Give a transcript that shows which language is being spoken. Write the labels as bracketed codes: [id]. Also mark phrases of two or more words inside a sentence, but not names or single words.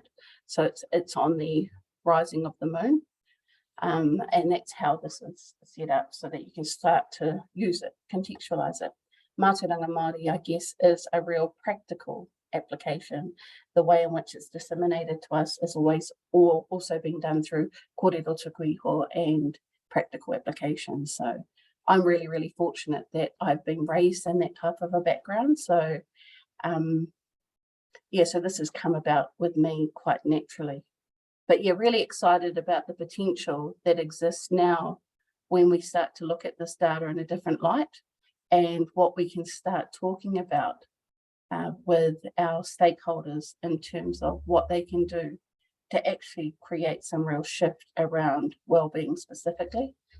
[en] So it's on the rising of the moon. And that's how this is set up so that you can start to use it, contextualize it. [mi] Mātauranga Māori, [en] I guess, is a real practical application. The way in which it's disseminated to us is always also being done through [mi] kōrero tuku iho [en] and practical applications. So I'm really, really fortunate that I've been raised in that type of a background. So yeah, so this has come about with me quite naturally. But yeah, really excited about the potential that exists now when we start to look at this data in a different light and what we can start talking about with our stakeholders in terms of what they can do to actually create some real shift around wellbeing specifically.